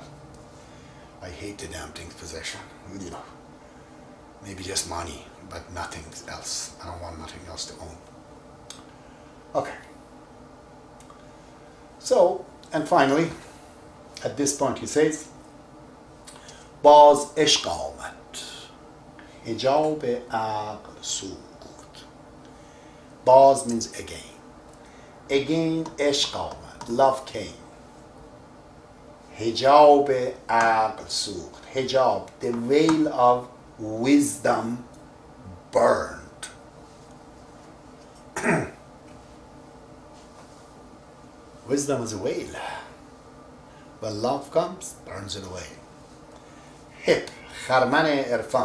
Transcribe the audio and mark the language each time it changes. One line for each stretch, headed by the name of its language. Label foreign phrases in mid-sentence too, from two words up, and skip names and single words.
English: I hate the damn thing's possession. You know, maybe just money, but nothing else. I don't want nothing else to own. Okay. So, and finally, at this point he says,
Persian: باز عشق آمد حجاب عقل سوخت.
English: باز means again. Again
Persian: عشق آمد.
English: Love came.
Persian: حجاب عقل سوخت.
English: Hijab, the veil of wisdom burned. Wisdom is a veil. When love comes, burns it away.
Persian: Hip, خرمن عرفان.